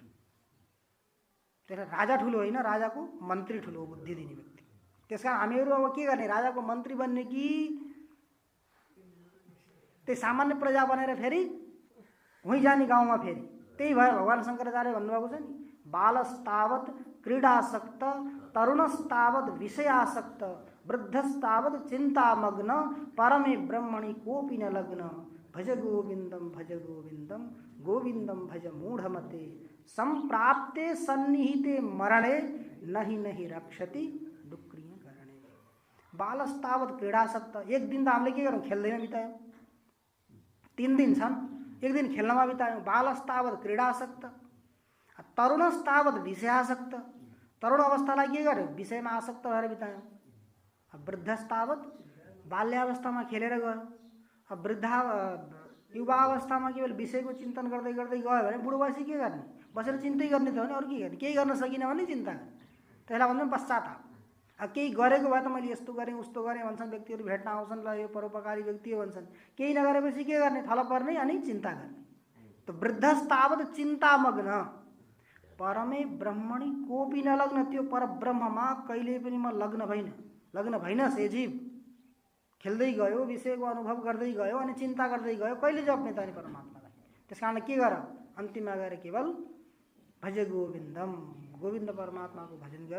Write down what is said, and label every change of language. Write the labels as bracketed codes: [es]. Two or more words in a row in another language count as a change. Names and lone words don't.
[ne] त्यसैले राजा ठुलो होइन, राजाको मन्त्री ठुलो हो, बुद्धि दिने व्यक्ति। त्यसकारण हामीहरू अब के गर्ने? राजाको मन्त्री बन्ने कि त्यही सामान्य प्रजा बनेर फेरि वहीँ जाने गाउँमा फेरि? त्यही भएर भगवान शङ्कराचार्य भन्नुभएको छ नि, [sa] बालस्तावत क्रीडासक्त तरुणस्तावत विषयासक्त वृद्धस्तावत चिन्तामग्न परमे ब्रह्मणि कोऽपि न लग्न भज गोविन्दम गोविन्दम भज मूढ़मते संप्राप्ते सन्निहिते मरणे नहीं रक्षति डुक्रिय करणे। बालस्तावत क्रीडासक्त, [ne] एक दिन त हामीले के गर्यौँ? खेल्दैन बितायौँ। 3 दिन छन्, एक दिन खेल्नमा बितायौँ। [sa] बालस्तावत क्रीडासक्त, तरुणस्तावत विषयासक्त, [ne] तरुण अवस्थालाई के गर्यौँ? विषयमा आसक्त भएर बितायौँ। वृद्धस्तावत बाल्यावस्थामा खेलेर गयो। अब युवावस्थामा केवल विषयको चिन्तन गर्दै गर्दै गयो भने बुढो भएपछि के गर्ने? बसेर चिन्तै गर्ने त हो नि, अरू के गर्ने? केही गर्न सकिनँ भने चिन्ता गर्ने, त्यसलाई भन्छन् पश्चाताप। अब केही गरेको भए त मैले यस्तो गरेँ उस्तो गरेँ भन्छन्, व्यक्तिहरू भेट्न आउँछन्, ल यो परोपकारी व्यक्ति हो भन्छन्। केही नगरेपछि के गर्ने? थल पर्ने अनि चिन्ता गर्ने। त [sa] वृद्धस्तावत चिन्तामग्न परमे ब्रह्मणि कोऽपि न लग्न, [ne] त्यो परब्रह्ममा कहिले पनि म लग्न भइन से जीव खेल्दै गयो, विषयको अनुभव गर्दै गयो अनि चिन्ता गर्दै गयो, कहिले जप्ने त नि परमात्मालाई? त्यस कारण के गर? अन्तिममा गएर केवल [sa] भज गोविन्दम, [ne] गोविन्द परमात्माको भजन गर।